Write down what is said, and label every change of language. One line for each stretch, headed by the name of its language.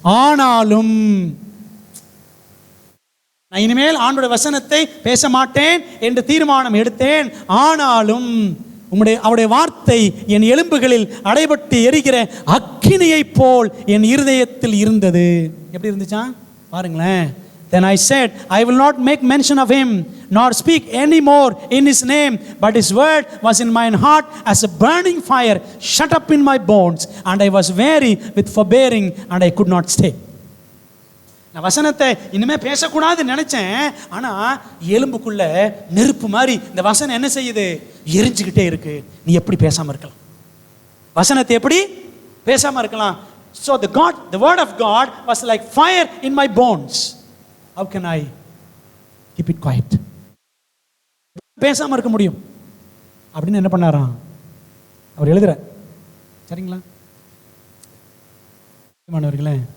Tamil: ஆனாலும் நான் இனிமேல் ஆண்டோட வசனத்தை பேச மாட்டேன் என்று தீர்மானம் எடுத்தேன். ஆனாலும் அவருடைய வார்த்தை என் எலும்புகளில் அடைபட்டு எரிகிற அக்கினியை போல் என் இருதயத்தில் இருந்தது. எப்படி இருந்துச்சா பாருங்களேன்.
English: Then I said, I will not make mention of him, nor speak any more in his name, but his word was in mine heart as a burning fire shut up in my bones, and I was weary with forbearing, and I could not stay.
Tamil: நான் வசனத்தை இனிமேல் பேசக்கூடாதுன்னு நினைச்சேன். ஆனால் எலும்புக்குள்ள நெருப்பு மாதிரி இந்த வசனம் என்ன செய்யுது? எரிஞ்சுக்கிட்டே இருக்கு. நீ எப்படி பேசாமல் இருக்கலாம்? வசனத்தை எப்படி பேசாமல் இருக்கலாம்?
English: So the word of God was like fire in my bones. How can I keep it quiet?
Tamil: பேசாமல் இருக்க முடியும் அப்படின்னு என்ன பண்ணாராம் அவர் எழுதுற. சரிங்களா மாணவர்களே?